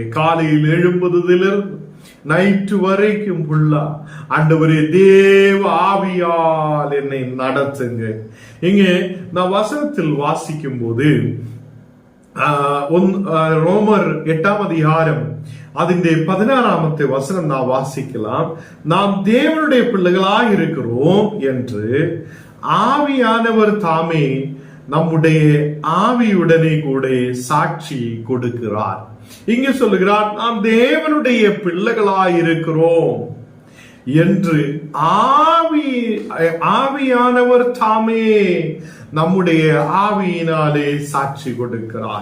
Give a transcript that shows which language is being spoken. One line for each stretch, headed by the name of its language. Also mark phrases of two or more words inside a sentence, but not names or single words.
Tamil: காலையில் எழும்புவதிலிருந்து நைட்டு வரைக்கும் ஃபுல்லா ஆண்டவரே தேவ ஆவியால் என்னை நடத்துங்க. இங்கே நான் வசனத்தில் வாசிக்கும் போது ரோமர் 8ஆம் அதிகாரம்
Malayalam: അതിന്റെ 16ാമത്തെ
Tamil: வசனம் நான் வாசிக்கலாம். நாம் தேவனுடைய பிள்ளைகளாக இருக்கிறோம் என்று ஆவியானவர் தாமே நம்முடைய ஆவியுடனே கூட சாட்சி கொடுக்கிறார். இங்க சொல்லுகிறார், நாம் தேவனுடைய பிள்ளைகளாய் இருக்கிறோம் என்று ஆவியானவர் தாமே நம்முடைய ஆவியினாலே சாட்சி கொடுக்கிறார்.